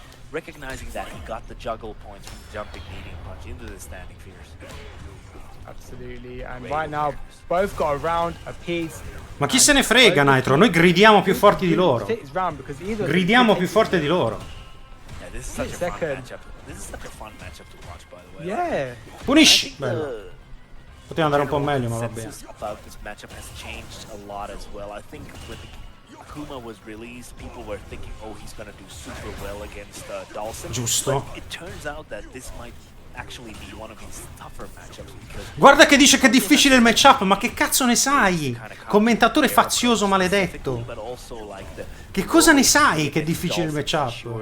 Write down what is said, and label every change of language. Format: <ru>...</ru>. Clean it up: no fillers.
<en>Recognizing that he got the juggle points from jumping medium punch into the standing fierce. Absolutely. And right now, both got a round apiece.</en> <it>Ma chi se ne frega, Nitro? Noi gridiamo più forti di loro. Gridiamo più forte di loro.</it> <en>Yeah, this is such a fun matchup. This is such a fun matchup to watch, by the way. Yeah.</en> <it>Punisci. Bello. Poteva andare un po' meglio, ma va bene.</it> <en>About this matchup has changed a lot as well. I think when Akuma was released, people were thinking, oh, he's gonna do super well against Dawson.</en> <it>Giusto.</it> <en>But it turns out that this might actually be one of his tougher matchups because</en> <it>Guarda che dice che è difficile il matchup, ma che cazzo ne sai? Commentatore fazioso maledetto. Che cosa ne sai che è difficile il matchup?</it>